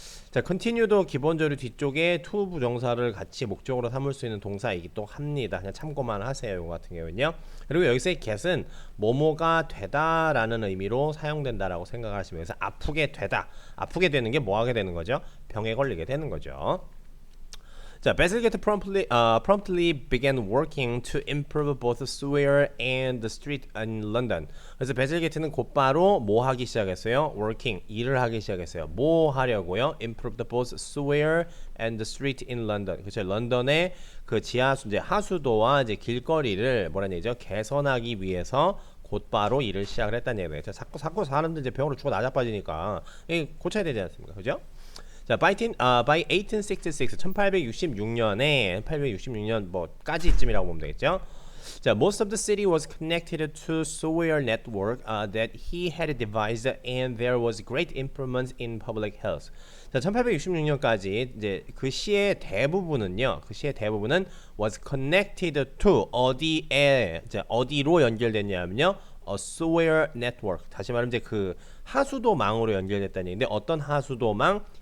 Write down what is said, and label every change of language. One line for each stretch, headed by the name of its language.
Korean: 자, continue도 기본적으로 뒤쪽에 to 부정사를 같이 목적으로 삼을 수 있는 동사이기도 합니다. 그냥 참고만 하세요. 이거 같은 경우는요. 그리고 여기서의 get은 뭐뭐가 되다라는 의미로 사용된다라고 생각하시면, 그래서 아프게 되다, 아프게 되는 게 뭐 하게 되는 거죠? 병에 걸리게 되는 거죠.
English: 자, Bazalgette promptly began working to improve both the sewer and the street in London.
Korean: 그래서 베즐게트는 곧바로 뭐 하기 시작했어요? working, 일을 하기 시작했어요. 뭐 하려고요?
English: improve both sewer and the street in London.
Korean: 그렇죠? 런던의 그 이제 하수도와 이제 길거리를 뭐라는 얘기죠? 개선하기 위해서 곧바로 일을 시작을 했다는 얘기예요. 자꾸 사람들 이제 병으로 죽어 나자빠지니까 고쳐야 되지 않습니까? 그죠? 자,
English: by 1866,
Korean: 1866년 뭐까지쯤이라고 보면 되겠죠.
English: 자, most of the city was connected to sewer network that he had devised, and there was great improvement in public health.
Korean: 자, 1866년까지 이제 그 시의 대부분은
English: was connected to
Korean: 어디로 연결됐냐면요.
English: a sewer network.
Korean: 다시 말하면 이제 그 하수도망으로 연결됐다는 얘기인데, 어떤 하수도망?